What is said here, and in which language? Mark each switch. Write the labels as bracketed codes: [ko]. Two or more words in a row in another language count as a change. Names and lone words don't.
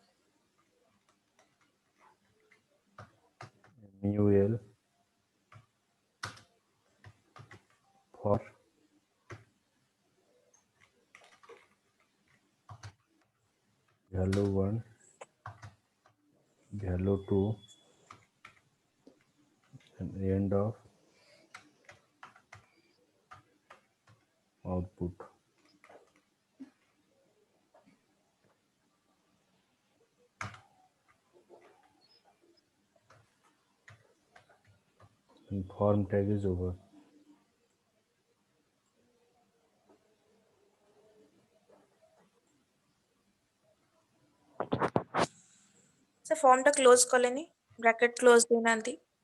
[en] mul for value 1 value 2 and end of output. And form tag is over. [or] ସେ ଫର୍ମ ଟା କ୍ଲୋଜ କଲେନି, [en] bracket close [or] ଦେଇନାହାନ୍ତି।